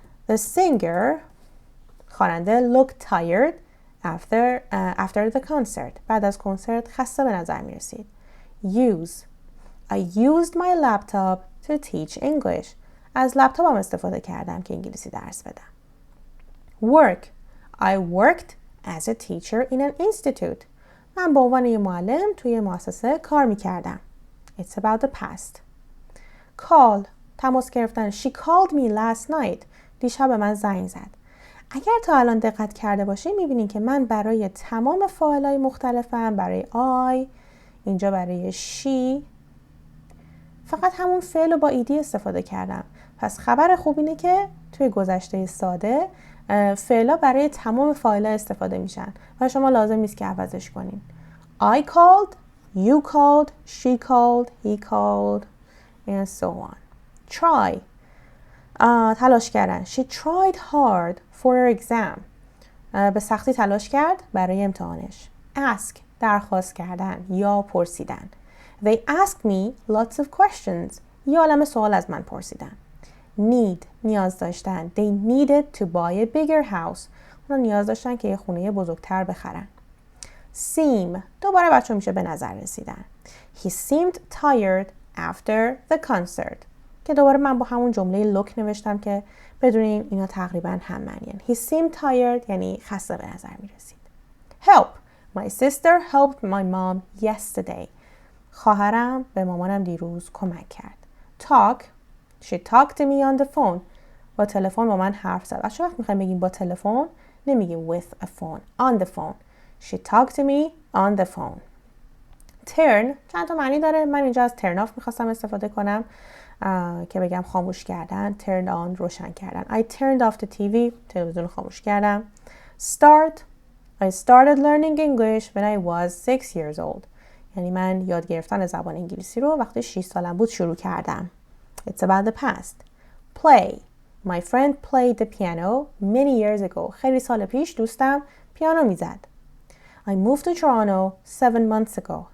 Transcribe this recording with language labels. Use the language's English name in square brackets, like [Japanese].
[English] The singer خواننده looked tired after the concert. [Persian] بعد از کنسرت خسته به نظر می رسید. [English] Use. I used my laptop to teach English. [Persian] از لپتاپم استفاده کردم که انگلیسی درس بدم. [English] Work. I worked as a teacher in an institute. [Persian] من به عنوان یه معلم توی مؤسسه کار می کردم. [English] It's about the past. Call. [Persian] تماس گرفتن. [English] She called me last night. [Persian] دیشب به من زنگ زد. اگر تا الان دقت کرده باشین میبینین که من برای تمام فاعل‌های مختلفم، برای I، اینجا برای she، فقط همون فعل رو با ایدی استفاده کردم. پس خبر خوب اینه که توی گذشته ساده فعلا برای تمام فاعل‌ها استفاده میشن و شما لازم نیست که عوضش کنین. [English] I called, you called, she called, he called, and so on. [Persian] Try. تلاش کردن. [English] She tried hard for her exam. [Persian] به سختی تلاش کرد برای امتحانش. Ask. درخواست کردن یا پرسیدن. [English] They asked me lots of questions. [Persian] یه عالمه سوال از من پرسیدن. Need. نیاز داشتن. [English] They needed to buy a bigger house. [Persian] اونا نیاز داشتن که یه خونه بزرگتر بخرن. [English] Seem. [Persian] دوباره بچه میشه به نظر رسیدن. [English] He seemed tired after the concert. [Persian] که دوباره من با همون جمله look نوشتم که بدونین اینا تقریبا هم معنی‌اند. [English] He seemed tired [Persian] یعنی خسته به نظر می رسید. [English] Help. My sister helped my mom yesterday. [Persian] خواهرم به مامانم دیروز کمک کرد. [English] Talk. She talked to me on the phone. [Persian] با تلفن با من حرف زد. چه وقت میخوایم بگیم با تلفن نمیگیم [English] with a phone. On the phone. She talked to me on the phone. [Persian] Turn چند تا معنی داره. من اینجا از turn off میخواستم استفاده کنم که بگم خاموش کردن. Turn on روشن کردن. [English] I turned off the TV. [Persian] تلویزیون خاموش کردم. [English] Start. I started learning English when I was 6 years old. [Persian] یعنی من یاد گرفتن زبان انگلیسی رو وقتی 6 سالم بود شروع کردم. [English] It's about the past. Play. My friend played the piano many years ago. [Persian] خیلی سال پیش دوستم پیانو میزد. [English] I moved to Toronto 7 months ago.